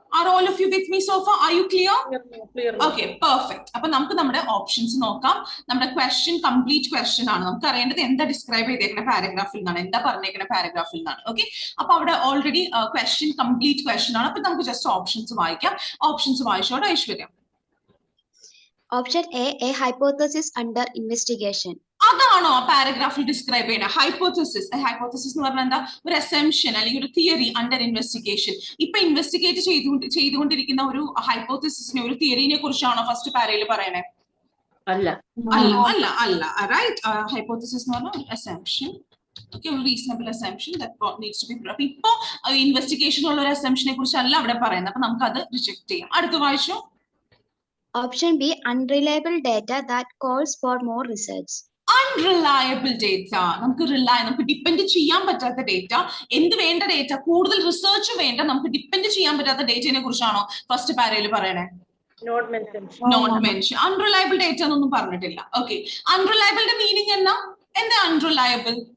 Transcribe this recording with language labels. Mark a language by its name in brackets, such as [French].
[English] Are all of you with me so far? Are you clear? Okay, perfect. [Malayalam] അപ്പൊ നമുക്ക് നമ്മുടെ options നോക്കാം. നമ്മുടെ ക്വസ്റ്റ്യൻ കംപ്ലീറ്റ് ക്വസ്റ്റ്യൻ ആണ്. നമുക്ക് അറിയേണ്ടത് എന്താ ഡിസ്ക്രൈബ് ചെയ്തേക്കുന്ന പാരഗ്രാഫിൽ നിന്നാണ്, എന്താ പറഞ്ഞേക്കുന്ന പാരഗ്രാഫിൽ നിന്നാണ്. ഓക്കെ, അപ്പൊ അവിടെ ഓൾറെഡി ക്വസ്റ്റ്യൻ കംപ്ലീറ്റ് ക്വസ്റ്റ്യൻ ആണ്. അപ്പൊ നമുക്ക് ജസ്റ്റ് ഓപ്ഷൻസ് വായിക്കാം. Options വായിച്ചോട്ടെ Aishwarya. [English] Option A hypothesis under investigation. [Malayalam] അതാണോ ആ പാരഗ്രാഫിൽ ഡിസ്ക്രൈബ് ചെയ്യുന്നത്? ഹൈപ്പോത്തസിസ് എന്ന് പറഞ്ഞാൽ എന്താ? ഒരു അസംഷൻ അല്ലെങ്കിൽ ഒരു തിയറി അണ്ടർ ഇൻവെസ്റ്റിഗേഷൻ. ഇപ്പൊ ഇൻവെസ്റ്റിഗേറ്റ് ചെയ്തുകൊണ്ടിരിക്കുന്ന ഒരു ഹൈപ്പോത്തസിസിനെ, ഒരു തിയറിനെ കുറിച്ചാണോ ഫസ്റ്റ് പാരയിൽ പറയണേ? അല്ല. റൈറ്റ്, ഹൈപ്പോത്തസിസ് എന്ന് പറഞ്ഞാൽ assumption. [English] Okay, a reasonable assumption that needs to be brought. [Malayalam] ഇപ്പോ ഇൻവെസ്റ്റിഗേഷൻ ഉള്ള ഒരു അസംഷനെ കുറിച്ചല്ല അവിടെ പറയുന്നത്. അപ്പൊ നമുക്ക് അത് റിജക്ട് ചെയ്യാം. അടുത്ത വായിച്ചോ. [English] Option B unreliable data that calls for more research. [Malayalam] Unreliable data, നമുക്ക് ഡിപ്പെൻഡ് ചെയ്യാൻ പറ്റാത്ത ഡേറ്റ. എന്ത് വേണ്ട ഡേറ്റ? കൂടുതൽ റിസർച്ച് വേണ്ട, നമുക്ക് ഡിപ്പെൻഡ് ചെയ്യാൻ പറ്റാത്ത ഡേറ്റയെ കുറിച്ചാണോ ഫസ്റ്റ് പാരയിൽ പറയണേ? Not mention. അൺറിലയബിൾ ഡേറ്റ എന്നൊന്നും പറഞ്ഞിട്ടില്ല. ഓക്കെ, അൺറിലയബിളിന്റെ മീനിങ് എന്താ അൺറിലയബിൾ?